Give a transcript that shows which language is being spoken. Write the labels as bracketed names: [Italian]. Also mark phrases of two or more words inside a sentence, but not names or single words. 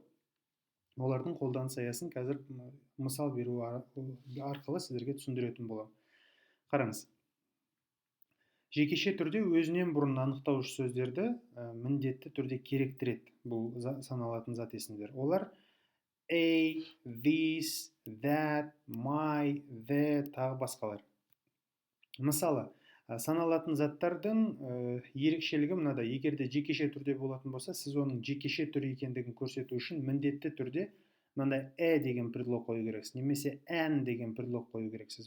[Kazakh] Олардың қолданыс аясын қазір мысал беру арқылы сіздерге түсіндіретін боламын. Қараңыз, жекеше түрде өзінен бұрын анықтауыш сөздерді міндетті түрде керектіреді бұл саналатын зат есімдер. [English] Олар a, this, that, my, the, [Kazakh] тағы басқалар. Мысалы, саналатын заттардың ерекшелігі мынада. Егер де жекеше түрде болатын болса, сіз оның жекеше түрі екендігін көрсету үшін міндетті түрде мынандай деген предлог қою керексіз, немесе an деген предлог қою керексіз.